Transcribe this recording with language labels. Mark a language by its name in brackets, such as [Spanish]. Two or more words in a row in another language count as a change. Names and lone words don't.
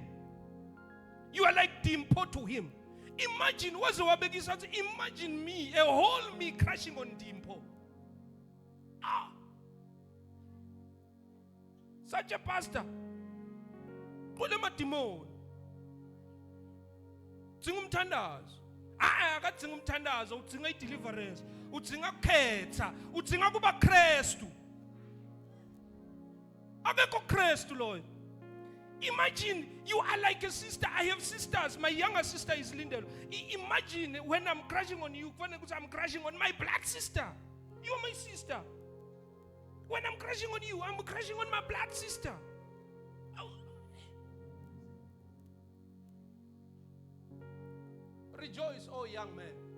[English] You are like Dimpo to him. Imagine me, a whole me crashing on Dimpo. Such a pastor. [Swati] Kulema demon. Udzinga umthandazo. Akadzinga umthandazo, udzinga deliverance, udzinga kukhetha, udzinga kuba Kristu. Akekho Kristu loyo. [English] Imagine you are like a sister. I have sisters. My younger sister is Lindel. Imagine when I'm crashing on you, when I'm crashing on my black sister. You are my sister. When I'm crashing on you, I'm crashing on my black sister. Rejoice, oh young man.